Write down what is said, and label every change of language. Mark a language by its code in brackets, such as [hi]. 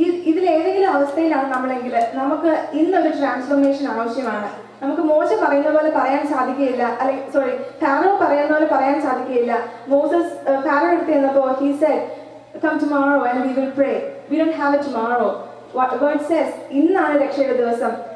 [ml] ഇതിലേതെങ്കിലും അവസ്ഥയിലാണ് നമ്മളെങ്കിൽ നമുക്ക് ഇന്നൊരു ട്രാൻസ്ഫോർമേഷൻ ആവശ്യമാണ്. നമുക്ക് മോശ പറയുന്ന പോലെ പറയാൻ സാധിക്കുകയില്ല, അല്ലെങ്കിൽ ഫാറോ പറയുന്ന പോലെ പറയാൻ സാധിക്കുകയില്ല. മോസസ് ഫാറോ അടുത്ത് ചെന്നപ്പോൾ [en] he said, come tomorrow and we will pray. We don't have a tomorrow. God says, [ml] ഇന്നാണ് രക്ഷയുടെ ദിവസം.